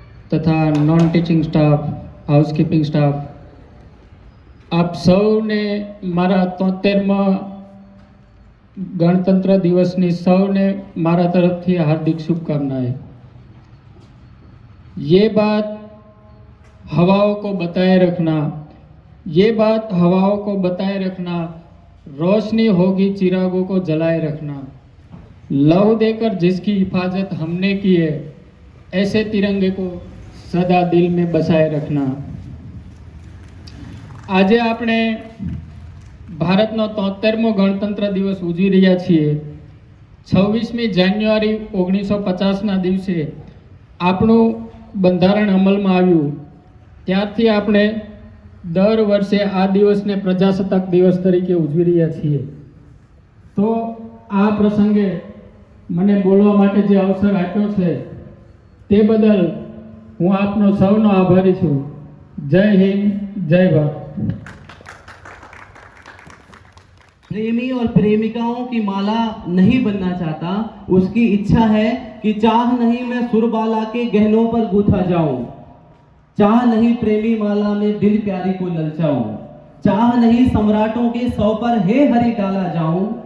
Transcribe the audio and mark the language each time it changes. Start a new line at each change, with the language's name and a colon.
Gujarati: તથા non teaching staff, housekeeping staff, આપ સૌને મારા 73મા गणतंत्र दिवस ની સૌને મારા તરફથી હાર્દિક શુભકામનાएं।
Hindi: ये बात हवाओं को बताए रखना, ये बात हवाओं को बताए रखना, रोशनी होगी चिरागों को जलाए रखना। लहू देकर जिसकी हिफाजत हमने की है, ऐसे तिरंगे को सदा दिल में बसाए रखना।
Gujarati: આજે આપણે ભારતનો 73મો ગણતંત્ર દિવસ ઉજવી રહ્યા છીએ। 26મી જાન્યુઆરી 1950ના દિવસે આપણું બંધારણ અમલમાં આવ્યું। ત્યારથી આપણે દર વર્ષે આ દિવસને પ્રજાસત્તાક દિવસ તરીકે ઉજવી રહ્યા છીએ। તો આ પ્રસંગે મને બોલવા માટે જે અવસર આપ્યો છે તે બદલ હું આપનો સૌનો આભારી છું। જય હિન્દ, જય ભારત।
Hindi: प्रेमी और प्रेमिकाओं की माला नहीं बनना चाहता, उसकी इच्छा है कि चाह नहीं मैं सुरबाला के गहनों पर गूथा जाऊं। चाह नहीं प्रेमी माला में दिल प्यारी को ललचाऊं। चाह नहीं सम्राटों के 100 पर हे हरि डाला जाऊं।